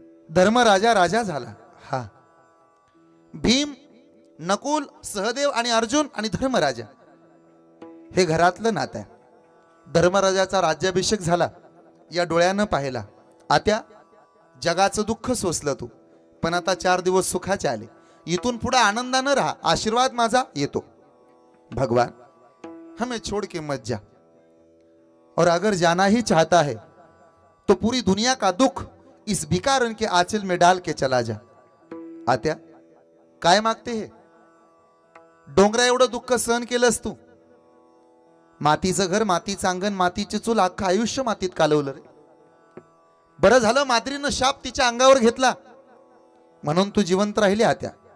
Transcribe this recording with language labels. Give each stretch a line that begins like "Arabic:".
Marathi: धर्मराजा राजा झाला. हा, भीम, नकुल, सहदेव आणि अर्जुन आणि धर्मराजा हे घरातलं नातं आहे. धर्मराजाचा राज्याभिषेक झाला या डोळ्यानं पाहिला. आत्या जगाचं दुःख सोसलं तू, पण आता 4 दिवस सुखाचे आले. इथून पुढे आनंदानं राहा, आशीर्वाद माझा येतो.
Hindi: भगवान हमें छोड़ के मत जा, और अगर जाना ही चाहता है तो पूरी दुनिया का दुख इस भिखारन के आंचल में डाल के चला जा.
Marathi: आत्या काय मागते हे? डोंगरा एवढं दुःख सहन केलंस तू. मातीचं घर, मातीचं अंगण, मातीची चूल, अख्खं आयुष्य मातीत कालवलं रे. बरं झालं माद्रीनं शाप तिच्या अंगावर घेतला म्हणून तू जिवंत राहिली आत्या.